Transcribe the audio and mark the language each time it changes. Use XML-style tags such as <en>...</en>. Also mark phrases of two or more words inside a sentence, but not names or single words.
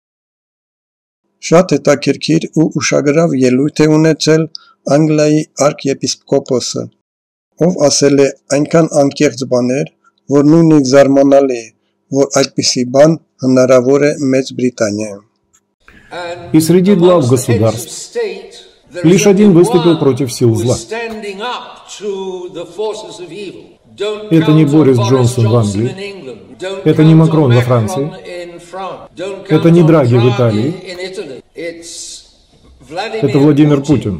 <hy>Շատ հետաքրքիր ու ուշագրավ ելույթ է ունեցել Անգլիայի արքեպիսկոպոսը, ով ասել է այնքան անկեղծ բաներ, որ նույնիսկ զարմանալի է, որ այդպիսի բան հնարավոր է Մեծ Բրիտանիայում։</hy> <ru>И среди глав государств лишь один выступил против сил зла. Это не Борис Джонсон в Англии, это не Макрон во Франции, это не Драги в Италии, это Владимир Путин.</ru>